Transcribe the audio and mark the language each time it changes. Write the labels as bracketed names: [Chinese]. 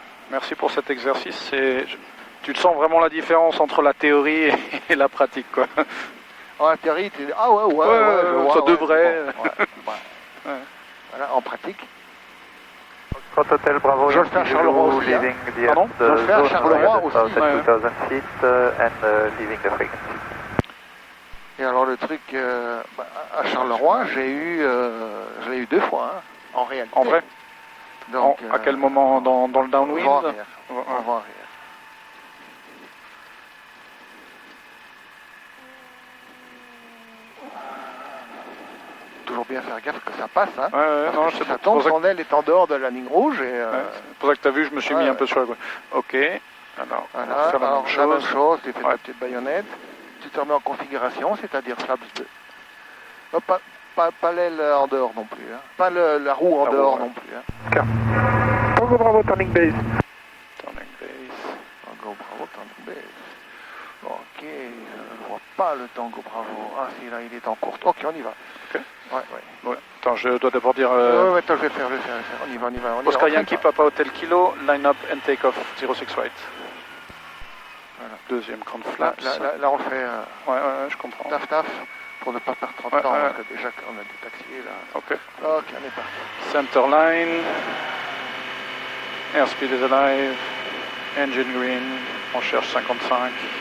[French] Merci pour cet exercice. Tu te sens vraiment la différence entre la théorie et la pratique, quoi. En théorie, tu dis, ah ouais, ça devrait. Bon, voilà, en pratique. [English] Hotel Bravo, [French] Je le fais à Charleroi aussi. [English] leaving the [French] Pardon? Je le fais à Charleroi aussi. [English] at 2000 feet and leaving the frequency. [French] Et alors le truc, à Charleroi, je l'ai eu 2 fois, hein, en réalité. En vrai? Donc, à quel moment dans le downwind? Vent arrière. Toujours bien faire gaffe que ça passe, hein. Non, si ça tombe, son aile est en dehors de la ligne rouge et... c'est pour ça que tu as vu, je me suis mis un peu sur la gauche. Ok, alors, voilà, on va faire la même chose, tu fais ta petite baïonnette, tu te remets en configuration, c'est-à-dire flaps 2. Non, pas l'aile en dehors non plus, hein. Pas la roue en dehors non plus. Hein. [English] Tango Bravo, turning base. Turning base. Tango Bravo, turning base. [French] Ok, je ne vois pas le Tango Bravo. Ah si, là il est en courte. Ok, on y va. Ok. Ouais. Attends, je dois d'abord dire... Ouais, attends, je vais le faire. On y va. [English] Oscar Yankee, Papa Hotel Kilo, line up and take off 06 right. [French] Voilà. Deuxième grand flaps. Là on fait Ouais, je comprends. taf pour ne pas perdre trop de temps, parce que déjà on a des taxis là. Ok, on est parti. [English] center line. Airspeed is alive. Engine green. [French] On cherche 55.